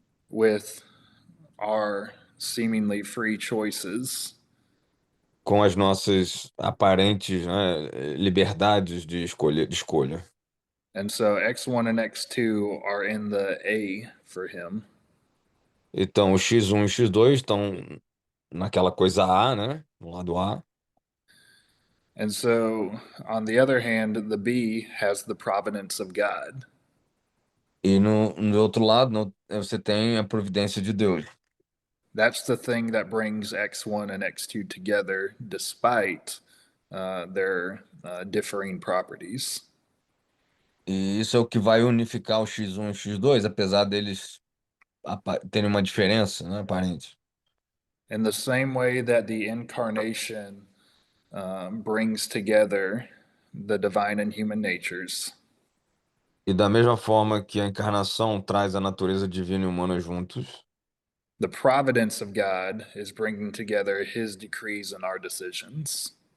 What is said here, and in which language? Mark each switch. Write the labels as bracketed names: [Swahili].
[English] with our seemingly free choices. [Portuguese] com as nossas aparentes, né, liberdades de escolha. [English] And so X1 and X2 are in the A for him. [Portuguese] Então, o X1 e o X2 estão naquela coisa A, né, no lado A. [English] And so, on the other hand, the B has the providence of God. [Portuguese] E no outro lado, você tem a providência de Deus. [English] That's the thing that brings X1 and X2 together despite their differing properties. [Portuguese] E isso é o que vai unificar o X1 e o X2, apesar deles terem uma diferença, né, aparente. [English] In the same way that the incarnation brings together the divine and human natures, [Portuguese] E da mesma forma que a encarnação traz a natureza divina e humana juntos, [English] the providence of God is bringing together his decrees and our decisions.